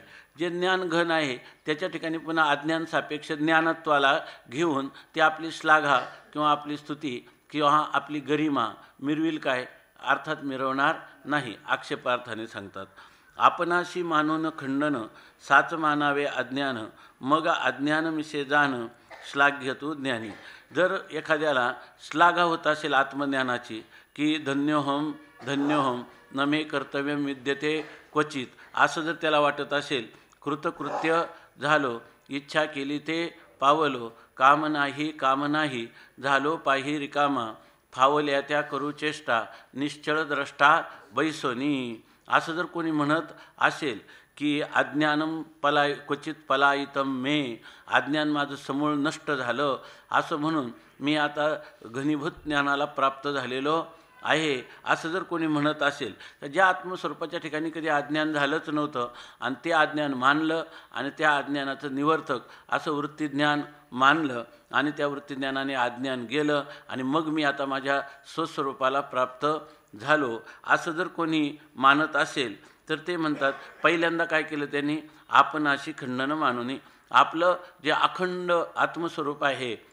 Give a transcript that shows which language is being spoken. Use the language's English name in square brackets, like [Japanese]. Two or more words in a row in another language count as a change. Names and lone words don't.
[Marathi] जे ज्ञान घन आहे त्याच्या ठिकाणी पुन्हा अज्ञान सापेक्ष ज्ञानत्वाला घेऊन ते आपली श्लाघा किंवा आपली स्तुती किंवा आपली गरिमा मिरविल काय? अर्थात मिरवणार नाही, आक्षेपार्थाने सांगतात. आपणाशी मानून खंडन साच मानावे अज्ञान, मग अज्ञान मिसे जाण श्लाघ्यतु ज्ञानी. जर एखाद्याला श्लाघा होत असेल आत्मज्ञानाची की [Sanskrit] धन्योहम धन्योहम न मे कर्तव्यम विद्यते क्वचित, [Marathi] असं जर त्याला वाटत असेल, कृतकृत्य झालो, इच्छा केली ते पावलो, काम नाही झालो पाही रिकामा, फावल्या त्या करू चेष्टा निश्चळ द्रष्टा बैसोनी. असं जर कोणी म्हणत असेल की [Sanskrit] अज्ञानम क्वचित पलायितम मे, [Marathi] अज्ञान माझं समूळ नष्ट झालं असं म्हणून मी आता घनीभूत ज्ञानाला प्राप्त झालेलो आहे, असं जर कोणी म्हणत असेल तर ज्या आत्मस्वरूपाच्या ठिकाणी कधी अज्ञान झालंच नव्हतं आणि ते अज्ञान मानलं आणि त्या अज्ञानाचं निवर्तक असं वृत्तीज्ञान मानलं आणि त्या वृत्तीज्ञानाने अज्ञान गेलं आणि मग मी आता माझ्या स्वस्वरूपाला प्राप्त झालो असं जर कोणी मानत असेल तर ते म्हणतात पहिल्यांदा काय केलं त्यांनी, आपण अशी खंडन मानून आपलं जे अखंड आत्मस्वरूप आहे